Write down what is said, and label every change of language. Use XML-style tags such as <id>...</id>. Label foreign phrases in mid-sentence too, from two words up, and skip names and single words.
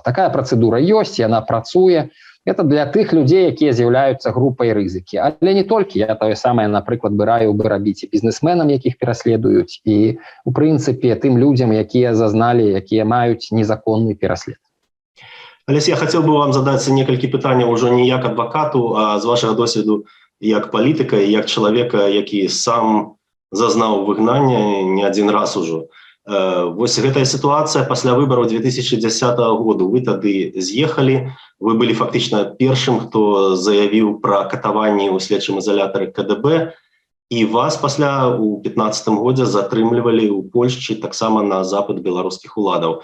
<be>Такая працэдура ёсць, яна працуе. Это для тых людзей, якія з'яўляюцца групай рызыкі. Але не толькі, я тое самае, напрыклад, раіў бы рабіць і бізнесменам, якіх пераследуюць, і, у прынцыпе, тым людзям, якія зазналі, якія маюць незаконны пераслед. Алесь,</be> <ru>я хотел бы вам задать</ru> <be>некалькі пытанняў уже не як адвакату, а з вашага досведу як палітыка і як чалавека, які сам зазнаў выгнання</be> <ru>не один раз</ru> <be>ужо. Вось гэтая сітуацыя пасля выбараў 2010 году. Вы тады з'ехалі, вы былі фактычна першым, хто заявіў пра катаванні ў следчым ізалятары КДБ, і вас пасля у 2015 годзе затрымлівалі ў Польшчы таксама на запыт беларускіх уладаў.</be>